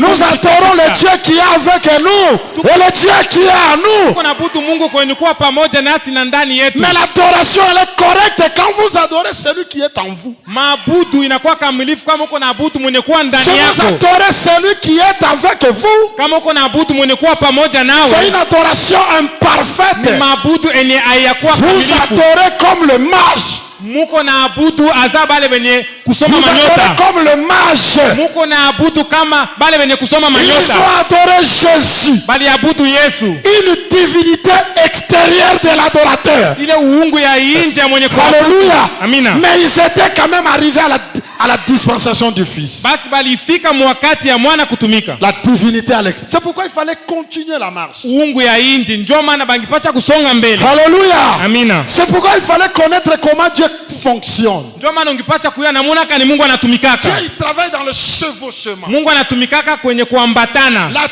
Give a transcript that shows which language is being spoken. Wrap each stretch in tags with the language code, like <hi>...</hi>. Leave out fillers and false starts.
<fr>Mungu. Nous adorons le Dieu qui est avec nous et le Dieu qui est en nous.</fr> <sw>Tunaabudu Mungu kwenye kuwa pamoja nasi na ndani yetu.</sw> <fr>Mais l'adoration elle est correcte quand vous adorez celui qui est en vous.</fr> <sw>Maabudu inakuwa kamilifu kama uko naabudu mwenye kuwa ndani yako.</sw> <fr>Si vous adorez celui qui est avec vous,</fr> <sw>kama uko naabudu mwenye kuwa pamoja nawe,</sw> <fr>c'est une adoration imparfaite.</fr> <sw>Ni maabudu enye hayakuwa kamilifu.</sw> <fr>Vous adorez comme le mage.</fr> <sw>Muko naabudu azaba bale benye kusoma manyota.</sw> <fr>Vous adorez comme le mage.</fr> <sw>Muko naabudu kama bale benye kusoma manyota.</sw> <fr>Ils ont adoré Jésus.</fr> <sw>Bali abudu Yesu.</sw> <fr>Une divinité extérieure de l'adorateur.</fr> <sw>Ile uungu ya nje ya mwenye kuabudu. Alléluia. Amina.</sw> <fr>Mais ils étaient quand même arrivés à la dispensation du Fils.</fr> <sw>Basi balifika mwakati ya mwana kutumika.</sw> <fr>La divinité à l'extérieur. C'est pourquoi il fallait continuer la marche.</fr> <sw>Uungu ya nje ndio maana bangipasha kusonga mbele. Alléluia. Amina.</sw> <fr>C'est pourquoi il fallait connaître comment Dieu fonctionne.</fr> <sw>Ndio maana ungipasha kuya namuna kani Mungu anatumikaka.</sw> <fr>Dieu il travaille dans le chevauchement.</fr> <sw>Mungu anatumikaka kwenye kuambatana.</sw>